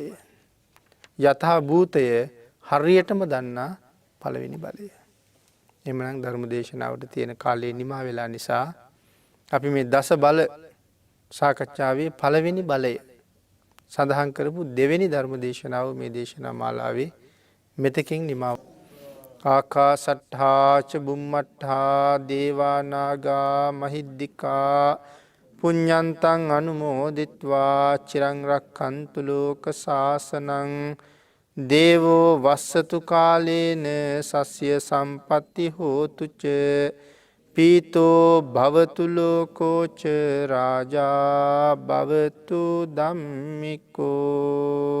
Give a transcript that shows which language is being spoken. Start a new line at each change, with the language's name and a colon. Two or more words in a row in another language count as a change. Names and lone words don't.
Sinhala: යථා භූතය හරියටම දන්නා පළවෙනි බලය. එhmenan ධර්ම දේශනාවට තියෙන කාලය නිමා වෙලා නිසා අපි මේ දස බල සාකච්ඡාවේ පළවෙනි බලය සඳහන් කරපු දෙවෙනි ධර්ම දේශනාව මේ දේශනා මාලාවේ මෙතකින් නිමා.
Pali: ආකාසට්ඨා ච බුම්මට්ඨා දේවා නාග මහිද්దికා පුඤ්ඤන්තං අනුමෝදිත්වා චිරං රක්ඛන්තු ලෝක සාසනං දේවෝ වස්සතු කාලේන සස්ය සම්පත්ති හෝතුච පීතෝ භවතු ලෝකෝච රාජා භවතු ධම්මිකෝ.